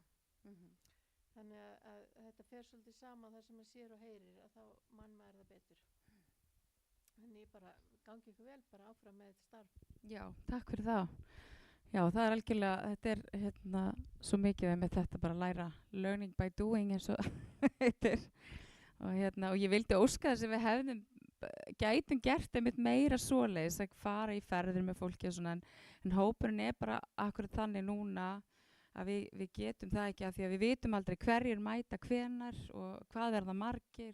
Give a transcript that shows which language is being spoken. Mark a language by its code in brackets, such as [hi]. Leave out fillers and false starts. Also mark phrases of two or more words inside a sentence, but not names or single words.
[is] Þannig að þetta fer svolítið saman þar sem maður sér og heyrir að þá mann maður það betur. Þannig ég bara gangi ykkur vel bara áfram með þetta starf. Já, takk fyrir það. Já, það er algjörlega, þetta er svo mikið með þetta bara að læra [en] learning by doing [is] eins og heitir. Og ég vildi óska þess að við gætum gert einmitt meira svoleiðis að fara í ferðir með fólki og svona en hópurinn er bara akkurat þannig núna að við getum það ekki af því að við vitum aldrei hverjir mæta hvenar og hvað er það margir.